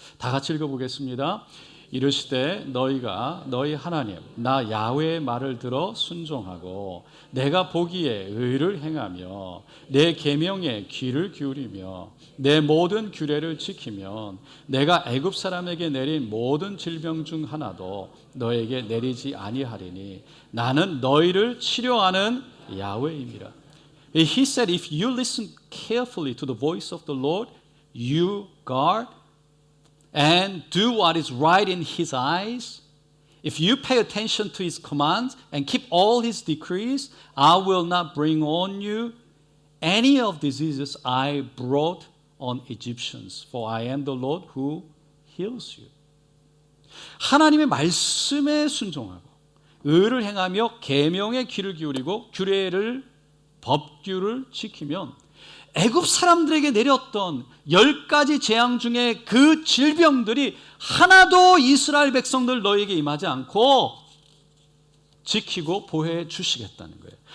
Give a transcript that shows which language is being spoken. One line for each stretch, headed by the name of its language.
Korean: 다 같이 읽어보겠습니다. 이르시되 너희가 너희 하나님 나 야훼의 말을 들어 순종하고 내가 보기에 의를 행하며 내 계명에 귀를 기울이며 내 모든 규례를 지키면 내가 애굽 사람에게 내린 모든 질병 중 하나도 너에게 내리지 아니하리니 나는 너희를 치료하는 야훼임이라.
English: He said, if you listen carefully to the voice of the Lord, you guard and do what is right in His eyes, if you pay attention to His commands and keep all His decrees, I will not bring on you any of diseases I brought on Egyptians, for I am the Lord who heals you.
Korean: 하나님의 말씀에 순종하고 의를 행하며 계명에 귀를 기울이고 규례를 법규를 지키면 애굽 사람들에게 내렸던 10가지 재앙 중에 그 질병들이 하나도 이스라엘 백성들 너에게 임하지 않고 지키고 보호해 주시겠다는 거예요.